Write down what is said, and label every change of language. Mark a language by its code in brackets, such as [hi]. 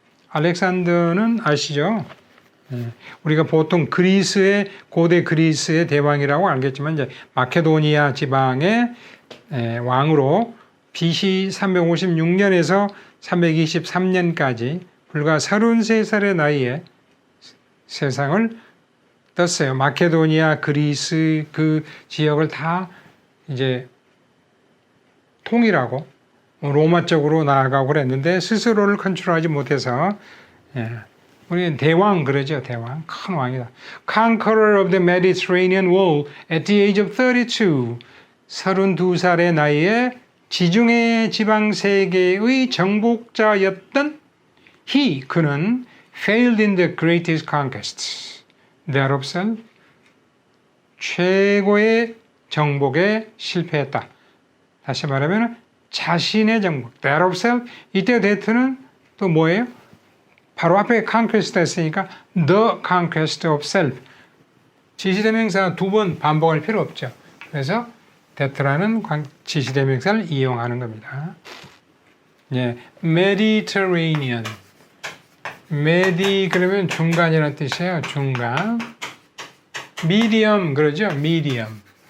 [ko] 알렉산더는 아시죠? 우리가 보통 그리스의, 고대 그리스의 대왕이라고 알겠지만 이제 마케도니아 지방의 왕으로 BC 356년에서 323년까지 불과 33살의 나이에 세상을 떴어요. 마케도니아, 그리스 그 지역을 다 이제 통일하고 로마 쪽으로 나아가고 그랬는데 스스로를 컨트롤하지 못해서, 우리는 대왕 그러죠. 대왕, 큰 왕이다. [en] Conqueror of the Mediterranean World at the age of 32. [ko] 32살의 나이에 지중해 지방 세계의 정복자였던 그는 [en] failed in the greatest conquest, that of self. [ko] 최고의 정복에 실패했다. 다시 말하면 자신의 정복, [en] that of self. [ko] 이때 that는 또 뭐예요? 바로 앞에 [en] conquest [ko] 했으니까 [en] the conquest of self. [ko] 지시대명사 두 번 반복할 필요 없죠. 그래서 that라는 지시대명사를 이용하는 겁니다. [en] Mediterranean. [ko] Medi 그러면 중간이라는 뜻이에요. 중간. Medium 그러죠. Medium.